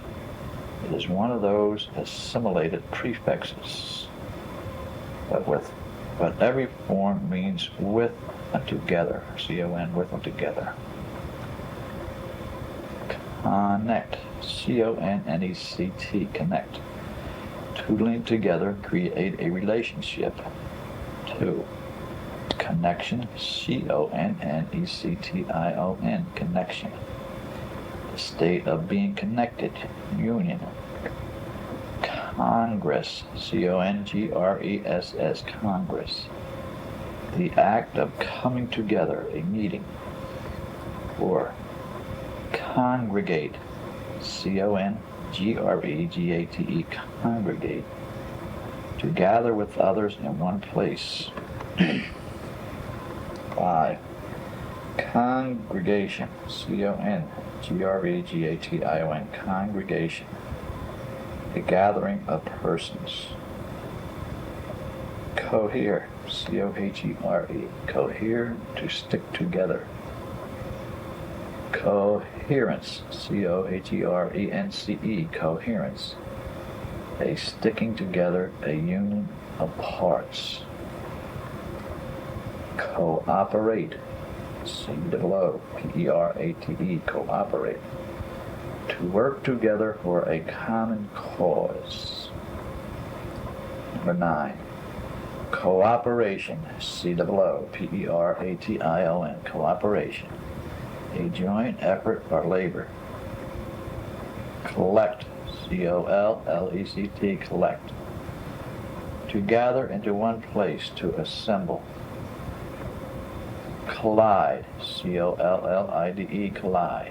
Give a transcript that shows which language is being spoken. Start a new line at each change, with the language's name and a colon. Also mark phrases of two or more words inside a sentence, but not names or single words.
English: It is one of those assimilated prefixes, but every form means with and together. C-O-N, with and together. Connect, C-O-N-N-E-C-T, connect. To link together, create a relationship. 2. Connection, C-O-N-N-E-C-T-I-O-N, connection. The state of being connected, union. Congress, C-O-N-G-R-E-S-S, Congress. The act of coming together, a meeting. 4. Congregate, C-O-N-G-R-E-G-A-T-E, congregate. To gather with others in one place. 5. Congregation, C-O-N-G-R-E-G-A-T-I-O-N, congregation. A gathering of persons. Cohere, C-O-H-E-R-E, cohere, to stick together. Coherence, C-O-H-E-R-E-N-C-E, coherence. A sticking together, a union of parts. Cooperate, C-O-O-P-E-R-A-T-E, cooperate. To work together for a common cause. Number 9. Cooperation, C-O-O-P-E-R-A-T-I-O-N, cooperation. A joint effort or labor. Collect, C-O-L-L-E-C-T, collect. To gather into one place, to assemble. Collide, C-O-L-L-I-D-E, collide.